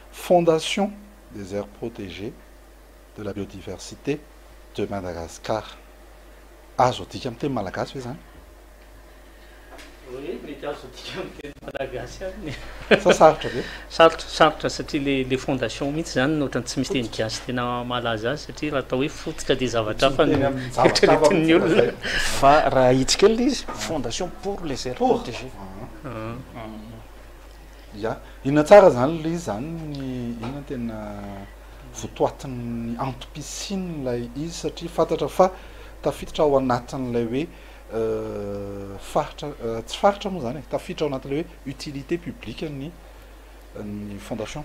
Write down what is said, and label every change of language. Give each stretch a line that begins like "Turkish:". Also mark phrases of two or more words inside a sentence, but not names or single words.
French: Fondation des aires protégées de la biodiversité de Madagascar.
Malagasy: Azo adika amin'ny teny malagasy hoe zany? Mety azo adika amin'ny teny malagasy any. Sa sarotra ve? Sarotra satria le fondation mihitsy zany no ohatrany tsy misy teny gasy tena malaza azy satria raha atao hoe fototra dia zavatra hafa no eritreretin'ny olona. Fa raha hitsika kely izy
French: fondation pour les aires protégées. Ya,
Malagasy: inona tsara zany le izy zany ny inona tena votoatin'ny antom-pisiny ilay izy satria fantatra fa tafiditra ao anatin'ilay hoe faritra tsy faritra moa zany tafiditra ao anatin'ilay hoe
French: utilité publique
Malagasy: ny fondation.